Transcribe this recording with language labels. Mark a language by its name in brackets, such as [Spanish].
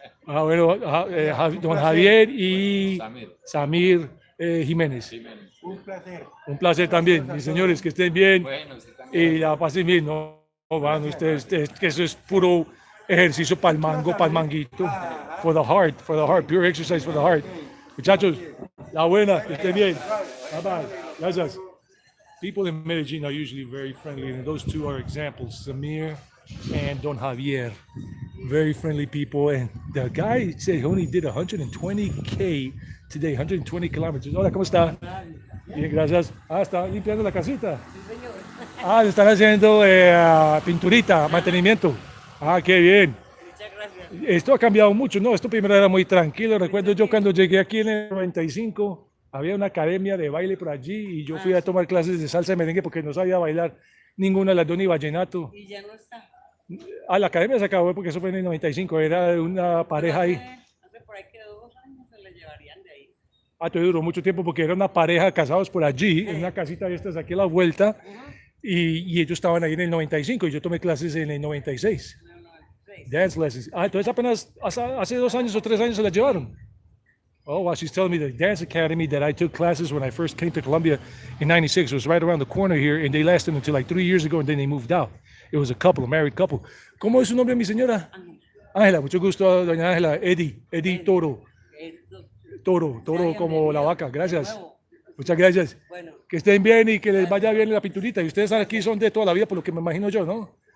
[Spanish] Don Javier y Samir Jiménez. Un placer. Un placer también, mis señores, que estén bien. Bueno, usted también. Y la pasen bien. No, van ustedes, que eso es puro ejercicio para el mango, para el manguito. [English] For the heart, pure exercise for the heart. [Spanish] Muchachos, la buena, que estén bien. [English] Bye bye. [Spanish] Gracias. [English] People in Medellin are usually very friendly, and those two are examples, Samir and Don Javier. Very friendly people, and the guy said he only did 120K today, 120 kilometers. [Spanish] Hola, ¿cómo está? Bien, gracias. Está limpiando la casita. Sí, señor. Le están haciendo pinturita, mantenimiento. Qué bien. Muchas gracias. Esto ha cambiado mucho, ¿no? Esto primero era muy tranquilo. Recuerdo yo cuando llegué aquí en el 95, había una academia de baile por allí y yo fui a tomar clases de salsa y merengue porque no sabía bailar ninguna de las dos ni vallenato. Y ya no está. La academia se acabó porque eso fue en el 95, era una pareja ahí. Hace por ahí que 2 años se le llevarían de ahí. Todo duró mucho tiempo porque era una pareja casados por allí, en una casita de estas aquí a la vuelta, y ellos estaban ahí en el 95 y yo tomé clases en el 96. [English] Dance lessons. [Spanish] Entonces apenas hace 2 años o 3 años se la llevaron. [English] Oh, well, she's telling me the dance academy that I took classes when I first came to Colombia in 96 was right around the corner here, and they lasted until like 3 years ago, and then they moved out. It was a married couple. [Spanish] ¿Cómo es su nombre, mi señora? Ángela, mucho gusto, doña Ángela. Eddie Toro. Toro como la vaca. Gracias. Muchas gracias. Bueno. Que estén bien y que les vaya bien en la pinturita. Y ustedes aquí son de toda la vida, por lo que me imagino yo, ¿no?